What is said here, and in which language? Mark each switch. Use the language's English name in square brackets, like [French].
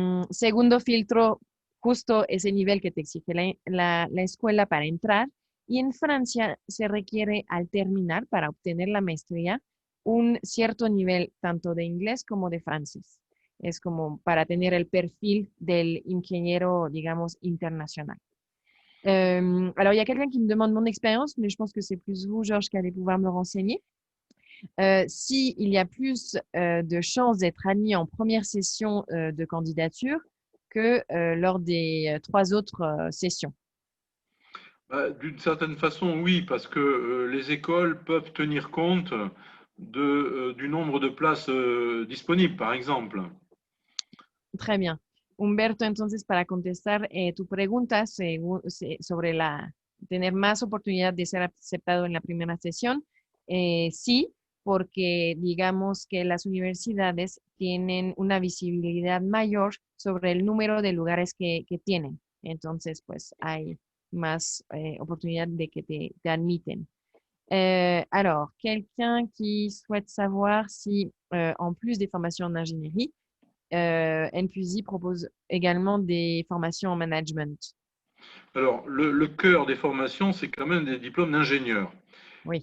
[Spanish] Segundo filtro, justo ese nivel que te exige la escuela para entrar. Y en Francia se requiere al terminar, para obtener la maestría, un cierto nivel tanto de inglés como de francés. Es como para tener el perfil del ingénieur, digamos, international. [French] Alors, il y a quelqu'un qui me demande mon expérience, mais je pense que c'est plus vous, Georges, qui allez pouvoir me renseigner. S'il y a plus de chances d'être admis en première session de candidature que lors des 3 autres sessions. D'une certaine façon, oui, parce que les écoles peuvent tenir compte du nombre de places disponibles, par exemple. Très bien. [Spanish] Humberto, entonces, para contestar tu pregunta sobre tener más oportunidad de ser aceptado en la primera sesión, sí, porque digamos que las universidades tienen una visibilidad mayor sobre el número de lugares que tienen. Entonces, pues hay más oportunidad de que te admiten. [French] Alors, quelqu'un qui souhaite savoir si, en plus des formations en ingénierie, N+i propose également des formations en management. Alors, le cœur des formations, c'est quand même des diplômes d'ingénieur. Oui.